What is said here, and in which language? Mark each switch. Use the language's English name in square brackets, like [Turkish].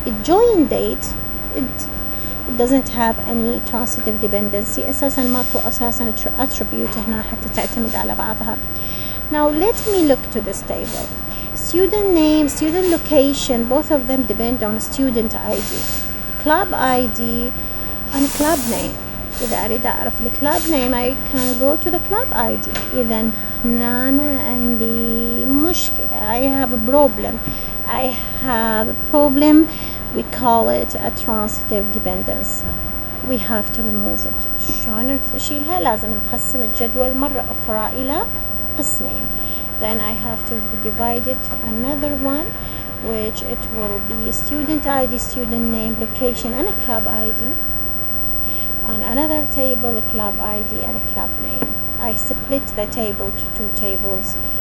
[English] Join date, it doesn't have any transitive dependency. [Arabic] أساسا ماكو أساسا attribute هنا حتى تعتمد على بعضها. [English] Now let me look to this table. Student name, student location, both of them depend on student ID. Club ID and club name. [Arabic] إذا أريد أعرف الكلاب [English] name I can go to the club ID. [Arabic] إذا أنا عندي مشكلة. [English] I have a problem. I have a problem. We call it a transitive dependency. We have to remove it. [Arabic] شلون نشيلها؟ لازم نقسم الجدول مرة أخرى إلى قسمين. [English] Then I have to divide it to another one, which it will be student ID, student name, location, and a club ID. On another table, a club ID and a club name. I split the table to 2 tables.